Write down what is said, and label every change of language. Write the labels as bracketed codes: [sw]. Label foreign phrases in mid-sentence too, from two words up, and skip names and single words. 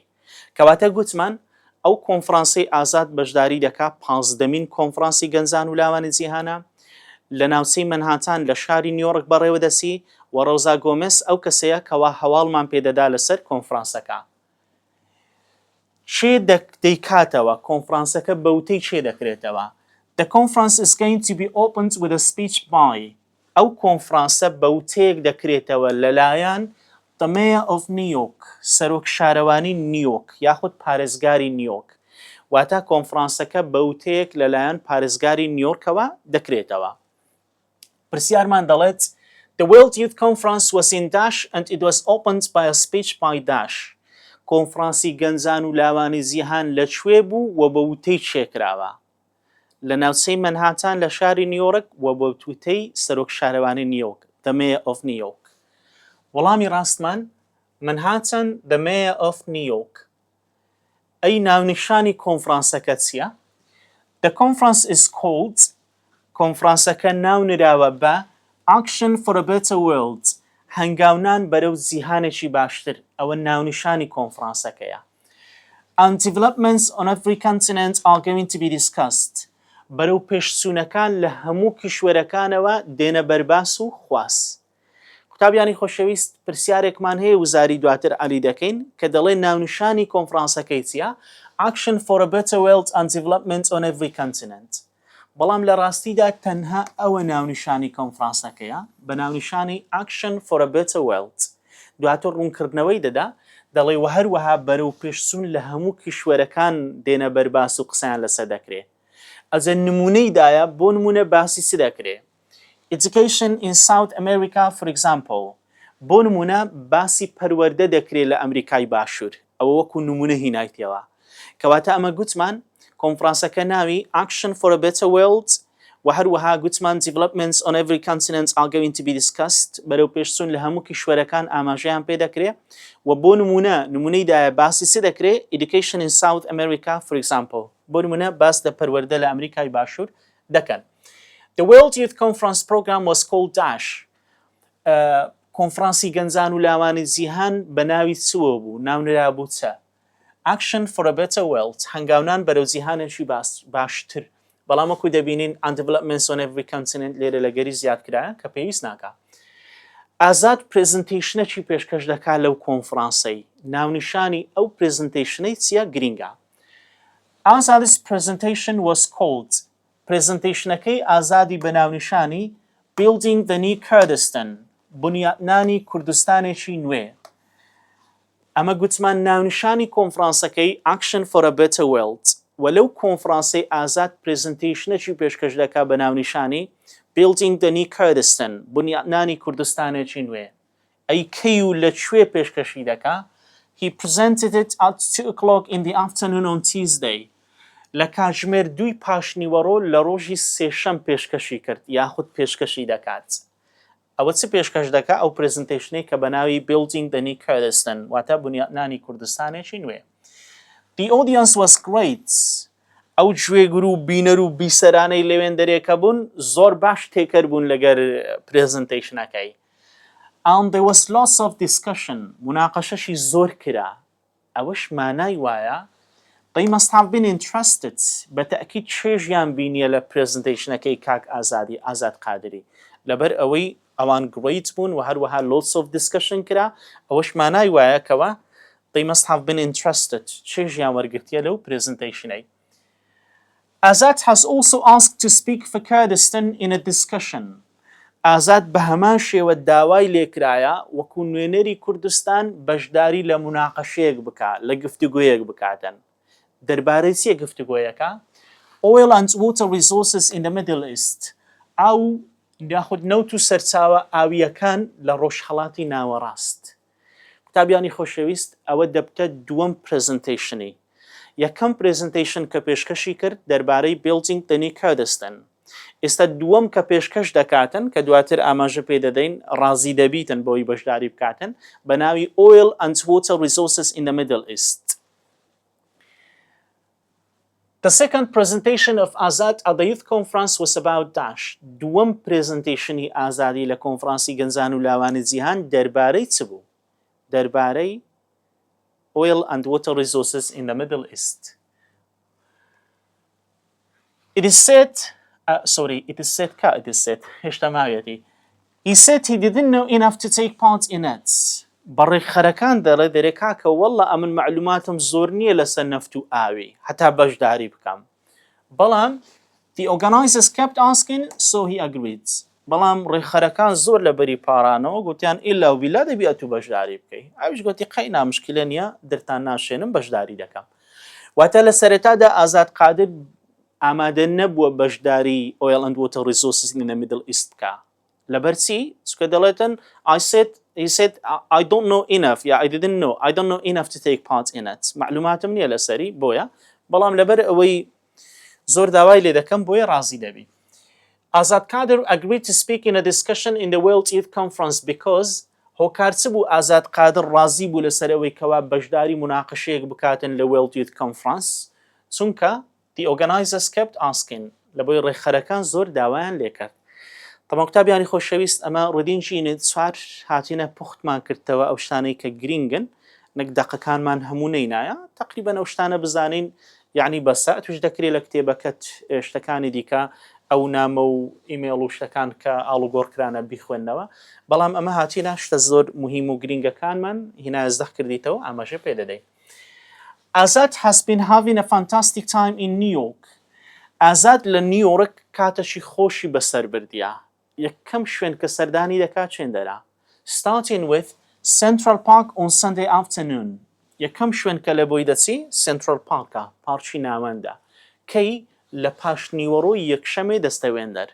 [ckb] کەواتە گوتمان ئەو کۆنفرانسی ئازاد بەشداری دەکات 15مین کۆنفرانسی گەنجان و لاوانی جیهانە لە ناوچەی مەنهاتان لە شاری نیویۆرک بەڕێوە دەچی و ڕۆزا گۆمێز ئەو کەسەیە کەوا هەواڵمان پێدەدا لەسەر کۆنفرانسەکە. چێ دەیکاتەوە؟ کۆنفرانسەکە بەوتەی چێ دەکرێتەوە؟ [en] The conference is going to be opened with a speech by [ckb] ئەو کۆنفرانسە بەوتەیەک دەکرێتەوە لەلایەن [en] The Mayor of New York، [ckb] سەرۆک شارەوانی نیویۆرک یاخود پارێزگاری نیویۆرک. واتە کۆنفرانسەکە بەوتەیەک لەلایەن پارێزگاری نیویۆرکەوە دەکرێتەوە. پرسیارمان دەڵێت [en] The World Youth Conference was in Dash and it was opened by a speech by Dash. [ckb] کۆنفرانسی گەنجان و لاوانی جیهان لەکوێ بوو و بە وتەی چێکراوە؟ لە ناوچەی مەنهاتان لە شاری نیویۆرک و بە وتەی سەرۆک شارەوانی نیویۆرک [en] The Mayor of New York. [ckb] وەڵامی ڕاستمان [en] Manhattan The Mayor of New York. [ckb] ئەی ناونیشانی کۆنفرانسەکە چییە؟ [en] The conference is called [ckb] کۆنفرانسەکە ناونراوە بە [en] Action for a Better World، [ckb] هەنگاونان بەرەو جیهانێکی باشتر، ئەوە ناونیشانی کۆنفرانسەکەیە. [en] And developments on every continent are going to be discussed. [ckb] بەرەو پێشچوونەکان لە هەموو کیشوەرەکانەوە دێنە بەرباس و خواست. قوتابیانی خۆشەویست، پرسیارێکمان هەیە وزاری دواتر عەلی دەکەین کە دەڵێ ناونیشانی کۆنفرانسەکەی چییە؟ [en] Action for a Better World and Development on every continent. [ckb] بەڵام لە ڕاستیدا تەنها ئەوە ناونیشانی کۆنفرانسەکەیە بە ناونیشانی Action for a Better World. دواتر ڕوونکردنەوەی دەدا دەڵێ و هەروەها بەرەو پێشچوون لە هەموو کیشوەرەکان دێنە بەرباس و قسەیان لەسەر دەکرێت. ئەجە نمونەیدایە بۆ نمونە باسی چ دەکرێت؟ [en] Education in South America for example. [ckb] بۆ نمونە باسی پەروەردە دەکرێت لە ئەمریکای باشوور، ئەوە وەکو نمونە هینایتەوە. کەواتە ئەمە گوتمان کۆنفرانسەکە ناوی Action for a Better World و هەروەها گوتمان [en] Developments on every continent are going to be discussed. [ckb] بەرەو پێشچوون لە هەموو کیشوەرەکان ئاماژەیان پێ دەکرێت و بۆ نمونەیدایە باسی چ دەکرێت؟ [en] Education in South America for example. [ckb] بۆ نمونە باس لە پەروەردە لە ئەمریکای باشوور دەکەن. [en] The World Youth Conference program was called Dash. [ckb] کۆنفرانسی گەنجان و لاوانی جیهان بە ناوی چوە بوو؟ ناونرا بوو چە؟ Action for a Better World، هەنگاونان بەرەو جیهانێکی باشتر. بەڵام وەکو دەبینین [en] and developments on every continent [ckb] لێرە لەگەری زیاد کرایە کە پێویست ناکە. ئازاد پرزنتیشنێکی پێشکەش دەکات لەو کۆنفرانسەی. ناونیشانی ئەو پرزنتیشنەی چییە؟ گرینگە. [en] Azad's presentation was called [ckb] پرزنتیشنەکەی ئازادی بە ناونیشانی Building the New Kurdistan، بنیادنانی کوردستانێکی نوێ. ئەمە گوتمان ناونیشانی کۆنفرانسەکەی Action for a Better World و لەو کۆنفرانسەی ئازاد پرزنتیشنێکی پێشکەش دەکات بە ناونیشانی Building the New Kurdistan، بنیادنانی کوردستانێکی نوێ. ئەی کەی و لەکوێ پێشکەشی دەکات؟ [en] He presented it at 2:00 in the afternoon on Tuesday. [ckb] لە کاتژمێر 2 پاشنیوەڕۆ لە ڕۆژی سێشەم پێشکەشی کرد یاخود پێشکەشی دەکات. ئەوە چ پێشکەش دەکات؟ ئەو پرزنتیشنەی کە بە ناوی Building the New Kurdistan، واتە بنیادنانی کوردستانێکی نوێ. [en] The audience was great. [ckb] ئەو گوێگر و بینەر و بیسەرانەی لەوێن دەرێکە بوون زۆر باش تێکەر بوون لەگەر پرزنتیشنەکەی. [en] and there was lots of discussion [ckb] مناقشەشی زۆر کرا ئەوەش مانای وایە [en] they must have been interested [ckb] بەتەکید چێژیان بینیە لە پرزنتیشنەکەی کاک ئازادی ئازاد قادری لەبەر ئەوەی ئەوان گڕیت بوون و هەروەها [en] lots of discussion [ckb] کرا ئەوەش مانای وایە کەوە [en] they must have been interested [ckb] چێژیان وەرگرتیە لەو پرزنتیشنەی [en] Azad has also asked to speak for Kurdistan in a discussion. [ckb] Azad بە هەمان شێوە داوای لێکرایە وەکو نوێنەری کوردستان بەشداری لە مناقەشەیەک بکات لە گفتوگۆیەک بکاتن. دەربارەی چیە گفتوگۆیەکە؟ [en] Oil and water resources in the Middle East. [ckb] ئەو یاخود نەوت و سەرچاوە ئاویەکان لە ڕۆژهەڵاتی ناوەڕاست. قوتابیانی خۆشەویست ئەوە دەبتە دووەم پرزنتیشنی. یەکەم پرزنتیشن کە پێشکەشی کرد دەربارەی building the new Kurdistan. ئێستا دووەم کە پێشکەش دەکاتن کە دواتر ئاماژە پێ دەدەین ڕازی دەبیتن بۆی بەشداری بکاتن بە ناوی Oil and Water Resources in the Middle East. [en] The second presentation of Azad at the Youth Conference was about Daesh. [ckb] دووەم پرزنتیشنی ئازادی لە کۆنفرانسی گەنجان و لاوانی جیهان دەربارەی چ بوو؟ [en] دەربارەی Oil and water resources in the Middle East. It is said, he said he didn't know enough to take part in it. [ckb] بەڕێک خەرەکان دەڵێ دەرێکا کە وەڵڵا ئەمن معلوماتم زۆر نییە لەسەر نەفت و ئاوی هەتا بەشداری بکەم. [en] بەڵام the organizers kept asking so he agreed. [ckb] بەڵام ڕێخەرەکان زۆر لە بەری پارانەوە گوتیان ئیلا و بیلا دەبی ئەتوو بەشداری بکەی ئەویش گوتی قەینا مشکلە نییە دەرتان ناشێنم بەشداری دەکەم واتە لە سەرەتادا ئازاد قادر ئامادە نەبووە بەشداری Oil and Water Resources in the Middle East بکە لەبەر چی؟ چکە دەڵێتن [en] he said I don't know enough I don't know enough to take part in it [ckb] معلوماتم نییە لەسەری بۆیە بەڵام لەبەر ئەوەی زۆر داوای لێ دەکەم بۆیە ڕازی دەبی [en] Azad Qadir agreed to speak in a discussion in the World Youth Conference because [ckb] هۆکارچ بوو ئازاد قادر ڕازی بوو لەسەرەوەی کەوا بەشداری مناقەشەیەک بکاتن لە World Youth Conference چونکە [en] the organizers kept asking [ckb] لە بۆی ڕێخەرەکان زۆر داوایان لێ کرد. تەمام قوتابیانی خۆشەویست ئەمە ڕیدینگی یونت 4 هاتینە پوختمان کردەوە ئەو شتانەی کە گرینگن نەک دەقەکانمان هەموو نەینایە تقریبا ئەو شتانە بزانین یعنی بەسە توش دەکرێت لە کتێبەکەت شتەکانی دیکە ئەو نامە و ئیمێڵ و شتەکان کە ئاڵوگۆڕکرانە بیخوێندنەوە بەڵام ئەمە هاتیە شتە زۆر مهم و گرینگەکانمان هینا ئەزدەخ کردیتەوە ئاماژە پێ دەدەین. [en] Azad has been having a fantastic time in New York. [ckb] Azad لە نیویۆرک کاتەشی خۆشی بەسەر بردیە. یەکەم شوێن کە سەردانی دەکات چێندەرا. [en] Starting with Central Park on Sunday afternoon. [ckb] یەکەم شوێن کە لە بۆی دەچی Central Parkە پارکی ناوەندە. کەی لە پاش نیوەڕۆی یەکشەمێ دەستەوێندەر.